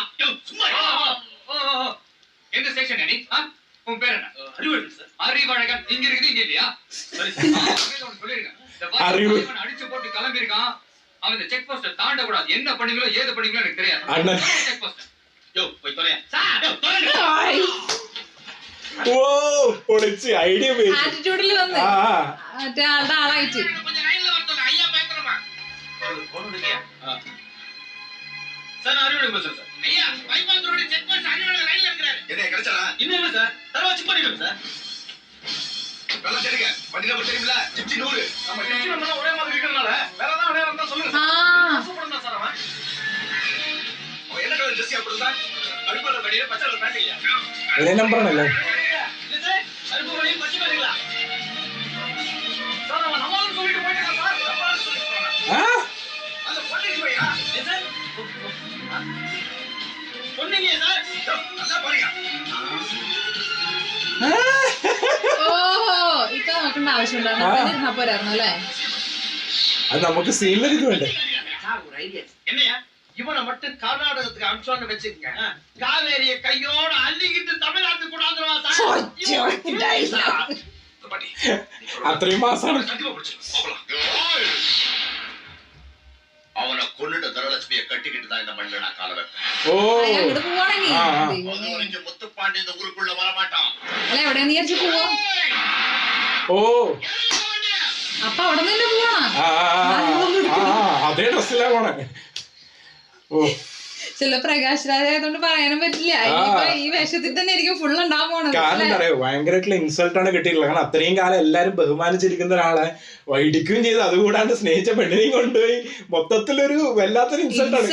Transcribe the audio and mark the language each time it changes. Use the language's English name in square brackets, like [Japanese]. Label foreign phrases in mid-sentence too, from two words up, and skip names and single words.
[Tamil] யோ சும்மா எந்த செக்ஷன் நீ? உன் பேர் என்ன? அறிவழகன் சார். அறிவழகன் இங்க இருக்குது, இங்க இல்லையா? சரி சார், சொல்லிருங்க. இந்த அடிச்சு போட்டு கிளம்பி இருக்கான். அவன் இந்த [English] check post [Tamil] தாண்ட கூடாது. என்ன பண்ணீங்களோ ஏது பண்ணீங்களோ எனக்கு தெரியாது. அண்ணன் [English] check post [Tamil] யோ போய் தொலையா சார். யோ தொலைங்க. [Malayalam] ഓ പൊളിച്ച് ഐഡിയ ഉപയോഗിച്ചു. ആറ്റിറ്റ്യൂഡിൽ വന്ന് മറ്റേ ആളുടെ ആളായിട്ട്. [Tamil] கொஞ்சம் லைன்ல வரதுல ஐயா பேக்கறமா போடுறீங்க. சார் அறிவழகன் பேசுறேன் சார். ஐயா [English] bypass road check post [Tamil] அறிவழகன் லைன்ல இருக்காரு. என்ன கிடைச்சடா? இன்னும் இல்ல சார், தரவா செக் பண்ணிடுங்க சார். நல்லா தெரியுங்க, வண்டி நம்பர் தெரியுமில? ஜிப்சி 100. நம்ம ஜிப்சி நம்பர் ஒரே மாதிரி இருக்கறனால வேற ஏதாவது ஒரே இருந்தா சொல்லுங்க சார். சூப்பர் தான் சார் அவன். அவன் என்ன [English] colour dress [Tamil] போடுறா? கருப்பு கலர் கடியில பச்சை [English] colour pant [Tamil] இல்லையா? [Malayalam] ഒരേ നമ്പറാണല്ലോ. [Tamil] இல்ல சார், கருப்பு கலர் பச்சை கலர்ங்களா? சார் அவன் நம்மளும் சொல்லிட்டு போயிட்டான் சார். நம்மளும் சொல்லிட்டு போறான். அந்த பொண்ணுக்கு போயா? ஏ சார், பொண்ணுங்க சார். நல்லா பாருங்க. [Malayalam] ഓഹോ, ഇപ്പൊ നോക്കേണ്ട ആവശ്യമുണ്ടായിരുന്നു. പോരായിരുന്നു അല്ലേ? അത് നമുക്ക് സീനിലൊരു ഇത് വേണ്ടേ? [Tamil] சார் ஒரு ஐடியா. என்னையா? இவனை மட்டும் கர்நாடகத்துக்கு அனுப்பிச்சோன்னு வச்சுக்கங்க. காவேரிய கையோட அள்ளிக்கிட்டு தமிழ்நாட்டுக்கு கொண்டாந்துருவா சார். [Malayalam] അത്രയും മാസാണ്. [Tamil] அவனை கொன்னுட்டு தனலட்சுமியை கட்டிக்கிட்டு தான் இந்த மண்ணில் நான் கால வைப்பேன். ഓ [Malayalam] അങ്ങോട്ട് പോവാണെങ്കിൽ [Tamil] அது வரைக்கும் முத்துப்பாண்டி இந்த ஊருக்குள்ள வரமாட்டான். [Malayalam] അല്ല എവിടെ വിചാരിച്ചു പോവോ? ഓ അപ്പൊ അവിടെ നിന്ന് പോവാണോ? അതേ ഡ്രസ്സിലാ പോണേ. ഓ ചില പ്രകാശ് രാജായതുകൊണ്ട് പറയാനും പറ്റില്ല. ഇനിയിപ്പോ ഈ വേഷത്തിൽ തന്നെ ആയിരിക്കും ഫുൾ ഉണ്ടാവാൻ പോണത്. കാരണം എന്താ പറയാ, ഭയങ്കരമായിട്ടുള്ള ഇൻസൾട്ട് ആണ് കിട്ടിയിട്ടുള്ളത്. കാരണം അത്രയും കാലം എല്ലാരും ബഹുമാനിച്ചിരിക്കുന്ന ഒരാളെ വൈഡിക്കുകയും ചെയ്ത്, അതുകൂടാണ്ട് സ്നേഹിച്ച പെണ്ണിനെയും കൊണ്ടുപോയി മൊത്തത്തിലൊരു വല്ലാത്തൊരു ഇൻസൾട്ടാണ്.